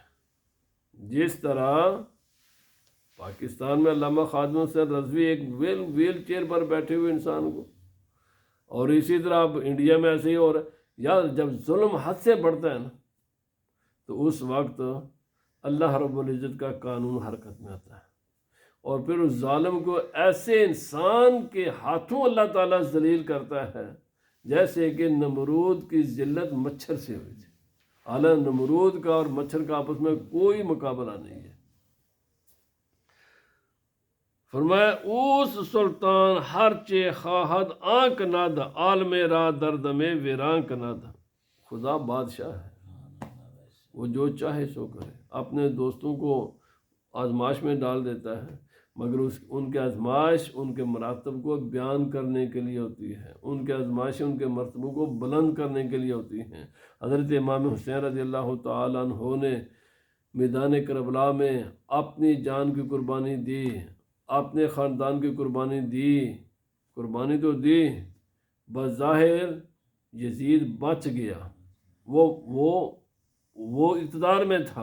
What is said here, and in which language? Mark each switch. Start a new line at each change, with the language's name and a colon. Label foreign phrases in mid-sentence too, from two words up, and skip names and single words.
Urdu: جس طرح پاکستان میں علامہ خادم حسین رضوی ایک ویل چیئر پر بیٹھے ہوئے انسان کو، اور اسی طرح اب انڈیا میں ایسے ہی، اور یار جب ظلم حد سے بڑھتا ہے نا تو اس وقت اللہ رب العزت کا قانون حرکت میں آتا ہے، اور پھر اس ظالم کو ایسے انسان کے ہاتھوں اللہ تعالیٰ ذلیل کرتا ہے جیسے کہ نمرود کی ذلت مچھر سے ہوئی تھی۔ حالانکہ نمرود کا اور مچھر کا آپس میں کوئی مقابلہ نہیں ہے۔
Persian: فرمایا اوس سلطان ہر چے خواہد آنک ند عالم را درد میں ویران کند۔
Urdu: خدا بادشاہ ہے، وہ جو چاہے سو کرے، اپنے دوستوں کو آزمائش میں ڈال دیتا ہے، مگر ان کے آزمائش ان کے مراتب کو بیان کرنے کے لیے ہوتی ہے، ان کے آزمائش ان کے مرتبوں کو بلند کرنے کے لیے ہوتی ہیں۔ حضرت امام حسین
Arabic: رضی اللہ تعالیٰ عنہ
Urdu: نے میدان کربلا میں اپنی جان کی قربانی دی، اپنے خاندان کی قربانی دی، قربانی تو دی، بظاہر یزید بچ گیا، وہ اقتدار میں تھا۔